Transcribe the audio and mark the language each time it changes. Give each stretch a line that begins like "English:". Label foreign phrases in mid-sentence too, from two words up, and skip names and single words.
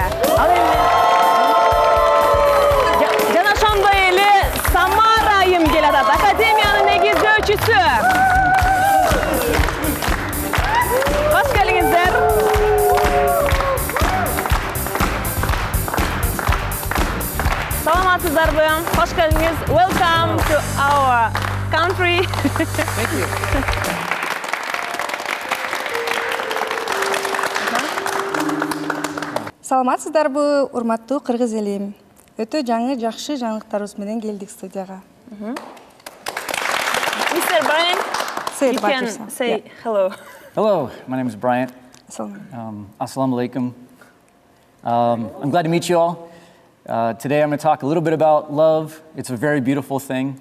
Kyrgyz: Ал эми жана ошондой эле Самара айым келатат, академиянын негиздөөчүсү. Кош келиңиздер. Саламатсыздарбы? Кош келиңиз.
English: Welcome to our country. Thank you.
Kyrgyz: Саламатсыздарбы, урматтуу кыргыз элим. Өтө жаңы жакшы жаңылыктарыбыз менен келдик студияга.
English: Mr. Brian, Say you about can yourself. say Yeah. hello. Hello, my name is Bryant.
Arabic: السلام عليكم.
English: I'm glad to meet you all. Today I'm going to talk a little bit about love. It's a very beautiful thing.